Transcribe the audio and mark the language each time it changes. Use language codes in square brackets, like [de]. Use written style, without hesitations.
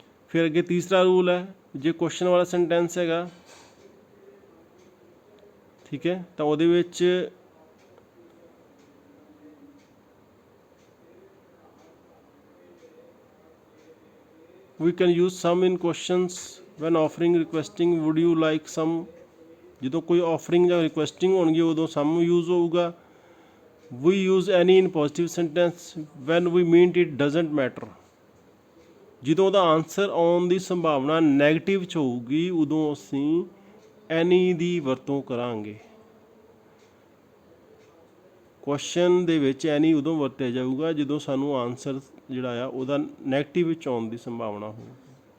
[pa] ਫਿਰ ਅੱਗੇ ਤੀਸਰਾ ਰੂਲ ਹੈ, ਜੇ ਕੁਐਸਚਨ ਵਾਲਾ ਸੈਂਟੈਂਸ ਹੈਗਾ, ਠੀਕ ਹੈ, ਤਾਂ ਉਹਦੇ ਵਿੱਚ [en] we can use some in questions when offering requesting would you like some। [pa] ਜਦੋਂ ਕੋਈ offering ਜਾਂ requesting ਹੋਣਗੇ ਉਦੋਂ some use ਹੋਊਗਾ। [en] we use any in positive sentence when we mean it doesn't matter। [pa] ਜਦੋਂ ਉਹਦਾ ਆਨਸਰ ਆਉਣ ਦੀ ਸੰਭਾਵਨਾ ਨੈਗੇਟਿਵ 'ਚ ਹੋਊਗੀ ਉਦੋਂ ਅਸੀਂ ਐਨੀ ਦੀ ਵਰਤੋਂ ਕਰਾਂਗੇ। ਕੁਐਸਚਨ ਦੇ ਵਿੱਚ ਐਨੀ ਉਦੋਂ ਵਰਤਿਆ ਜਾਊਗਾ ਜਦੋਂ ਸਾਨੂੰ ਆਨਸਰ ਜਿਹੜਾ ਆ ਉਹਦਾ ਨੈਗੇਟਿਵ ਵਿੱਚ ਆਉਣ ਦੀ ਸੰਭਾਵਨਾ ਹੋਊਗੀ।